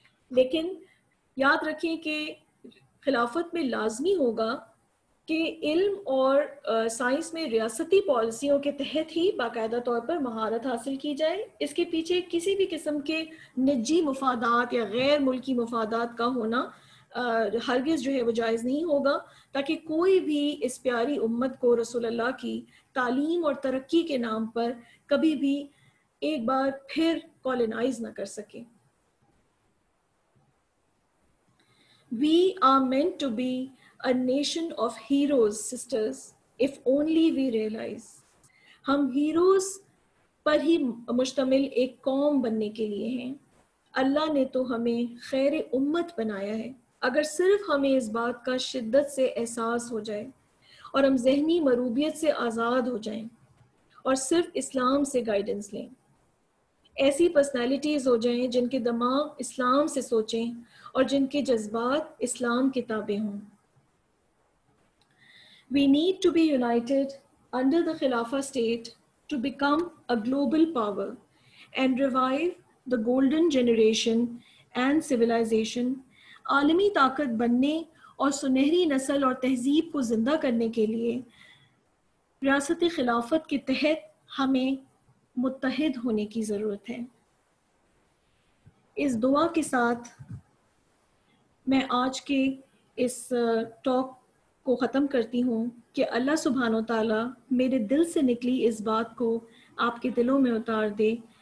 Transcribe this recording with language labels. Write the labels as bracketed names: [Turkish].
[Urdu] لیکن یاد رکھیں کہ خلافت میں لازمی ہوگا کہ علم اور سائنس میں ریاستی پالیسیوں کے تحت ہی باقاعدہ طور پر مہارت حاصل کی جائے۔ اس کے پیچھے کسی بھی قسم کے نجی مفادات یا غیر ملکی مفادات کا ہونا ہرگز جو ہے وہ جائز نہیں ہوگا، تاکہ کوئی بھی اس پیاری امت کو رسول اللہ کی تعلیم اور ترقی کے نام پر کبھی بھی ایک بار پھر کالونائز نہ کر سکے۔ [English] We are meant to be a nation of heroes, sisters, if only we realize. [Urdu] ہم ہیروز پر ہی مشتمل ایک قوم بننے کے لیے ہیں. اللہ نے تو ہمیں خیر امت بنایا ہے. اگر صرف ہمیں اس بات کا شدت سے احساس ہو جائے اور ہم ذہنی مروبیت سے آزاد ہو جائیں اور صرف اسلام سے گائیڈنس لیں، ایسی پرسنالٹیز ہو جائیں جن کے دماغ اسلام سے سوچیں اور جن کے جذبات اسلام کے تابع ہوں. [English] We need to be united under the Khilafah state to become a global power and revive the golden generation and civilization. [Urdu] عالمی طاقت بننے اور سنہری نسل اور تہذیب کو زندہ کرنے کے لیے ریاست خلافت کے تحت ہمیں متحد ہونے کی ضرورت ہے. اس دعا کے ساتھ میں آج کے اس ٹاک کو ختم کرتی ہوں کہ اللہ سبحانہ و تعالیٰ میرے دل سے نکلی اس بات کو آپ کے دلوں میں اتار دے.